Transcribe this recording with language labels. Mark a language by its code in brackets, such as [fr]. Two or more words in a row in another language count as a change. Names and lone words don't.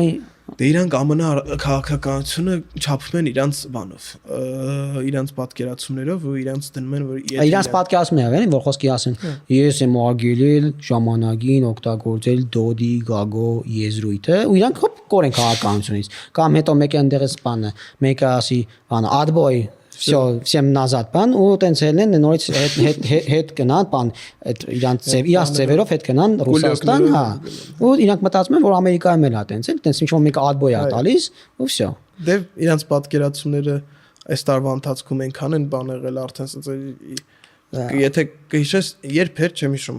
[hy] Դե իրանք ամենա քաղաքականությունը չափում են իրանց բանով, իրանց պատկերացումներով ու իրանց դնում են որ իրանց պատկերացումները են որ խոսքի ասեն ես եմ արգելել ժամանակին օգտագործել դոդի գագո եզրույթը ու իրանք կորեն քաղաքականությունից կամ հետո մեկը ընդեղից բանը մեկը ասի բանը adboy [ru] Всё, всем назад [hy] բան ու տենց ելնեն նորից հետ գնան բան այդ իրանց ձևերով հետ գնան Ռուսաստան, հա։ Ու իրանք մտածում են որ Ամերիկայում էլ է տենց էլ, տենց ինչ որ մեկը adboy է տալիս ու всё։ Դե իրանց պատկերացումները այս տարվա ընթացքում այնքան են բան եղել արդեն ասած եթե կհիշես երբ էր չեմ հիշում